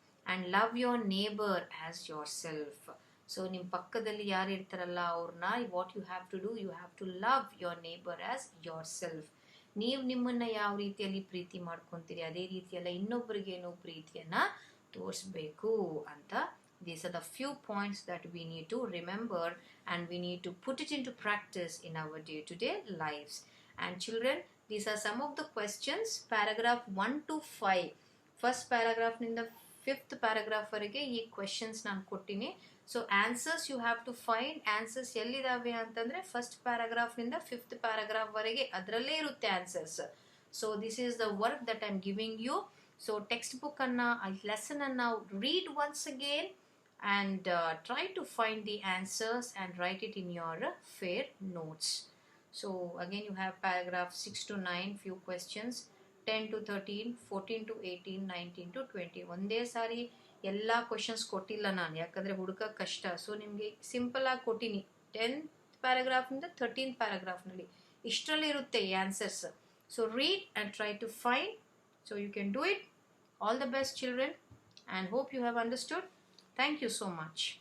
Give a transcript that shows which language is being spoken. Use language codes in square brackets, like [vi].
[en] And love your neighbour as yourself. So [kn] ನಿಮ್ಮ ಪಕ್ಕದಲ್ಲಿ ಯಾರು ಇರ್ತಾರಲ್ಲ ಅವ್ರನ್ನ, [en] What you have to do, you have to love your neighbour as yourself. [kn] ನೀವು ನಿಮ್ಮನ್ನು ಯಾವ ರೀತಿಯಲ್ಲಿ ಪ್ರೀತಿ ಮಾಡ್ಕೊತೀರಿ ಅದೇ ರೀತಿಯಲ್ಲ ಇನ್ನೊಬ್ಬರಿಗೇನು ಪ್ರೀತಿಯನ್ನು ತೋರಿಸ್ಬೇಕು ಅಂತ. [en] These are the few points that we need to remember, and we need to put it into practice in our day-to-day lives. And children, these are some of the questions, paragraph 1 to 5. [kn] First paragraph ninda 5th paragraph varige ee questions ನಾನು ಕೊಟ್ಟಿನಿ. [en] So answers you have to find. [kn] Answers ಎಲ್ಲಿದಾವೆ ಅಂತಂದರೆ first paragraph ನಿಂದ 5th paragraph ವರೆಗೆ ಅದರಲ್ಲೇ ಇರುತ್ತೆ answers. [en] So this is the work that I'm giving you. So [kn] textbook anna, lesson anna [en] read once again and try to find the answers and write it in your fair notes. So again you have paragraph 6 to 9 few questions, 10 to 13, 14 to 18, 19 to 20. [kn] ಒಂದೇ ಸಾರಿ ಎಲ್ಲ questions ಕೊಟ್ಟಿಲ್ಲ ನಾನು, ಯಾಕಂದರೆ ಹುಡುಕ ಕಷ್ಟ. So ನಿಮಗೆ simple ಆಗಿ ಕೊಟ್ಟಿನಿ 10th ಪ್ಯಾರಾಗ್ರಾಫ್ನಿಂದ 13th ಪ್ಯಾರಾಗ್ರಾಫ್ನಲ್ಲಿ ಇಷ್ಟರಲ್ಲಿ ಇರುತ್ತೆ ಈ answers. [en] So read and try to find. So you can do it. All the best children, and hope you have understood. Thank you so much.